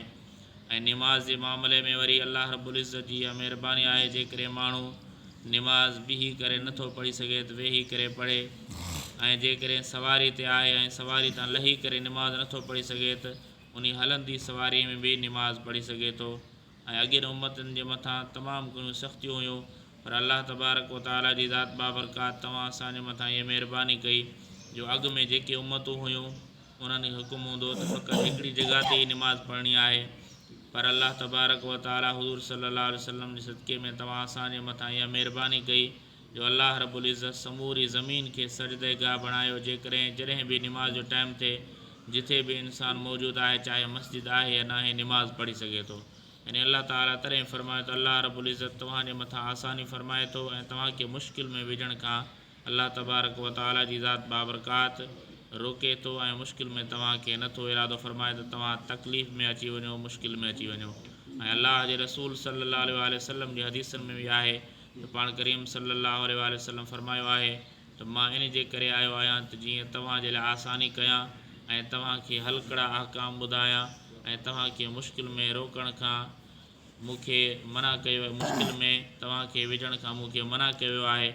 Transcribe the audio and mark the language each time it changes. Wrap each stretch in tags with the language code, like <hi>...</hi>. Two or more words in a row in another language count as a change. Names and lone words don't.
<sd>ऐं निमाज़ जे मामले में वरी अल्लाह</sd> <ar>رب العزة</ar> <sd>जी इहा महिरबानी आहे जेकॾहिं माण्हू निमाज़ बीही करे नथो पढ़ी सघे त वेही करे पढ़े ऐं जेकॾहिं सवारी ते आहे ऐं सवारी तां लही करे निमाज़ नथो पढ़ी सघे त उन हलंदी सवारी में बि निमाज़ पढ़ी सघे थो। ऐं अॻियनि उम्मतुनि जे मथां तमामु घणियूं सख़्तियूं हुयूं पर</sd> <ar>الله تبارك وتعالى</ar> <sd>जी ज़ात बाबरकात तव्हां असांजे मथां इहा महिरबानी कई जो अॻु में जेके उम्मतूं हुयूं उन्हनि हुकुम हूंदो त फ़क़ति हिकिड़ी जॻह ते ई निमाज़ पढ़णी आहे। पर</sd> <ar>الله تبارك وتعالى</ar> <sd>हुज़ूर</sd> <ar>صلى الله عليه وسلم</ar> <sd>जे सदक़े में तव्हां असांजे मथां इहा महिरबानी कई जो अल्लाह</sd> <ar>رب العزة</ar> <sd>समूरी ज़मीन खे सजदेगाह बणायो। जॾहिं बि निमाज़ जो टाइम थिए जिथे बि इंसानु मौजूदु आहे चाहे मस्जिद आहे या न आहे निमाज़ पढ़ी सघे थो। यानी अल्लाह ताला तॾहिं फ़रमायो त अल्लाह</sd> <ar>رب العزة</ar> <sd>तव्हांजे मथां आसानी फ़रमाए थो ऐं तव्हांखे मुश्किल में विझण खां</sd> <ar>الله تبارك وتعالى</ar> <sd>जी ज़ात बाबरकात रोके थो ऐं मुश्किल में तव्हांखे नथो इरादो फ़रमाए त तव्हां तकलीफ़ में अची वञो, मुश्किल में अची वञो। ऐं अल्लाह जे रसूल</sd> <ar>صلى الله عليه وسلم</ar> <sd>जी हदीसनि में बि आहे त पाण करीम</sd> <ar>صلى الله عليه وسلم</ar> <sd>फ़रमायो आहे त मां इन जे करे आयो आहियां त जीअं तव्हांजे लाइ आसानी कयां ऐं तव्हांखे हलकड़ा अहकाम ॿुधायां ऐं तव्हांखे मुश्किल में रोकण खां मूंखे मना कयो, मुश्किल में तव्हांखे विझण खां मूंखे मना कयो वियो आहे।</sd>